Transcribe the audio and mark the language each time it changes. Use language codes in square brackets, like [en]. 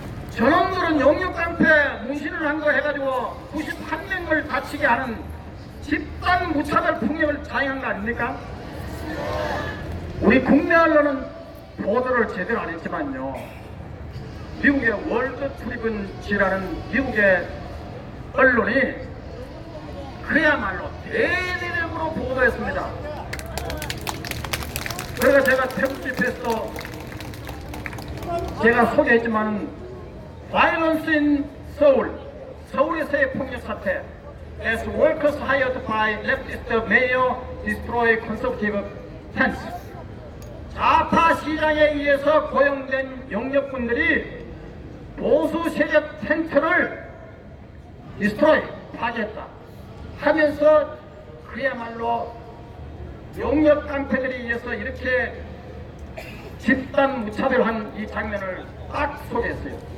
[ko] 저놈들은 용역깡패 문신을 한 거 해가지고 91명을 다치게 하는 집단 무차별 폭력을 자행한 거 아닙니까? 우리 국내 언론은 보도를 제대로 안 했지만요. 미국의 월드 트리븐지라는 미국의 언론이 그야말로 대대적으로 보도했습니다. 그래서 제가 태국 집회에서도 제가 소개했지만 [en] Violence in Seoul, [ko] 서울에서의 폭력 사태 [en] as workers hired by leftist mayor destroy conservative tents. [ko] 좌파 시장에 의해서 고용된 영역군들이 보수 세력 텐트를 디스트로이, 파괴했다 하면서 그야말로 영역 깡패들에 의해서 이렇게 집단 무차별한 이 장면을 딱 소개했어요.